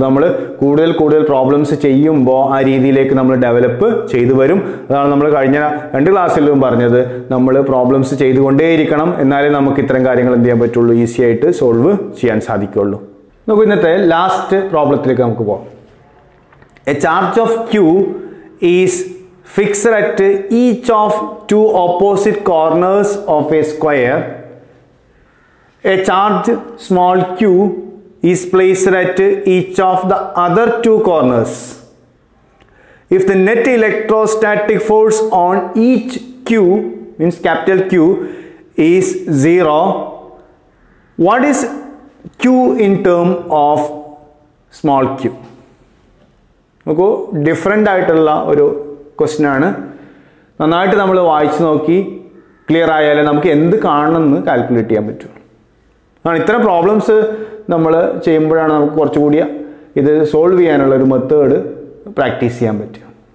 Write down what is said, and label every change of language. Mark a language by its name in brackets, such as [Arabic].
[Malayalam] അത് നമ്മൾ കൂടുതൽ പ്രോബ്ലംസ് ചെയ്യുമ്പോൾ ആ രീതിയിലേക്ക് നമ്മൾ ഡെവലപ്പ് ചെയ്തു വരും. അതാണ് നമ്മൾ കഴിഞ്ഞ 2 ക്ലാസ്സിലും പറഞ്ഞത്, നമ്മൾ പ്രോബ്ലംസ് ചെയ്തുകൊണ്ടേയിരിക്കണം. എന്നാലേ നമുക്ക് ഇത്തരം കാര്യങ്ങൾ എന്ത് ചെയ്യാൻ പറ്റുള്ളൂ? ഈസി ആയിട്ട് സോൾവ് ചെയ്യാൻ സാധിക്കുള്ളൂ. നമുക്ക് ഇന്നത്തെ ലാസ്റ്റ് പ്രോബ്ലത്തിലേക്ക് നമുക്ക് പോകാം. [English] A charge of Q is fixed at each of 2 opposite corners of a square. A charge small q is placed at each of the other 2 corners. If the net electrostatic force on each Q, means capital Q, is 0, what is Q in term of small q? [Malayalam] നോക്കൂ, different ആയിട്ടുള്ള ഒരു question ആണ്. നന്നായിട്ട് നമ്മൾ വായിച്ച് നോക്കി clear ആയാലേ നമുക്ക് എന്ത് കാണണമെന്ന് കാൽക്കുലേറ്റ് ചെയ്യാൻ പറ്റും. ഇത്തരം പ്രോബ്ലംസ് നമ്മൾ ചെയ്യുമ്പോഴാണ് നമുക്ക് കുറച്ചുകൂടി ഇത് സോൾവ് ചെയ്യാനുള്ള ഒരു മെത്തേഡ് പ്രാക്ടീസ് ചെയ്യാൻ പറ്റും.